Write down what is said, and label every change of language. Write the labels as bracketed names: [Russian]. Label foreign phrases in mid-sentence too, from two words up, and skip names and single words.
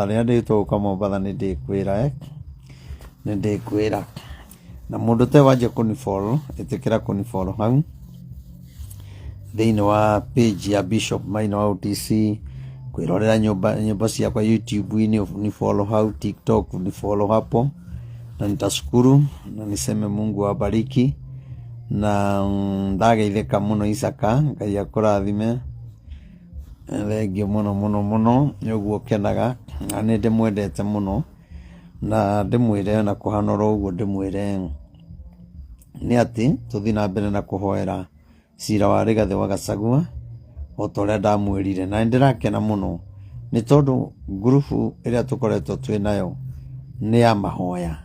[Kikuyu] Rĩrĩa ndĩtwo gũka Mombatha nĩ ndĩkwĩra na mũndũ te wanjia kũnifollow ĩtĩkĩra kũnifollow hau thĩinĩ wa page ya Bishop Maina wa OTC, kwĩrorera nyũmba ciakwa YouTube-inĩ [Swahili] ni follow hau, TikTok ni follow hapo, na nitashukuru na niseme Mungu awabariki. [Kikuyu] Na ndageithĩka mũno Isaka, Ngai akũrathime. Thengio mũno nĩguo kenaga na nĩ ndĩmwendete mũno, na ndĩmwĩre na kũhanora ũguo ndĩmwĩre nĩ atĩ tũthiĩ na mbere na kũhoera cira wa Rigathĩ wa Gachagua o ta ũrĩa ndamwĩrire, na ndĩrakena mũno nĩ tondũ ngurubu ĩrĩa tũkoretwo twĩ nayo nĩ ya mahoya.